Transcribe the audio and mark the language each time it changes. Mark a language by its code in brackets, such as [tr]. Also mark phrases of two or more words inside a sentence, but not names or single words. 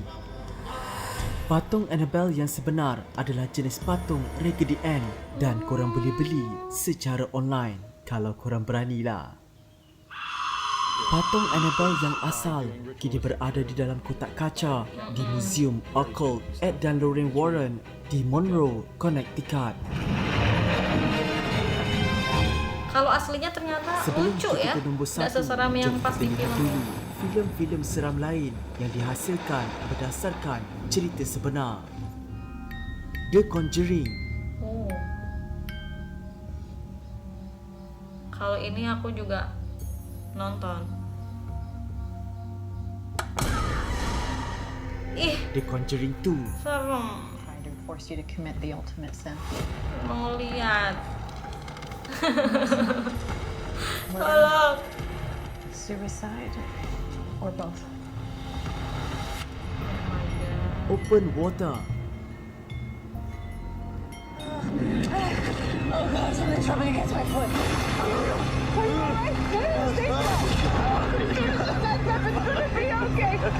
[ms] Patung Annabelle yang sebenar adalah jenis patung Raggedy Ann dan korang boleh beli secara online kalau korang beranilah. Patung Annabelle yang asal kini berada di dalam kotak kaca di Museum Occult Ed dan Lorraine Warren di Monroe, Connecticut. [id] Kalau aslinya ternyata [ms] Sebelum [id] lucu [ms] kita [id] ya, [ms] ke nombor [id] tidak [ms] 1, [id] seseram yang [ms] jom [id] pas [ms] kita [id] di [ms] lihat [id] film. [ms] dulu filem-filem seram lain yang dihasilkan berdasarkan cerita sebenar. The Conjuring. Oh. [id] Kalau ini aku juga nonton. Ih, The Conjuring 2. serem. [en] Trying to force you to commit the ultimate sin. [id] Mau lihat. Tolong. [en] Suicide or both. [ms] Open Water. [en] Oh God, something's rubbing against my foot. Are you alright? Stay still. That's gonna be okay.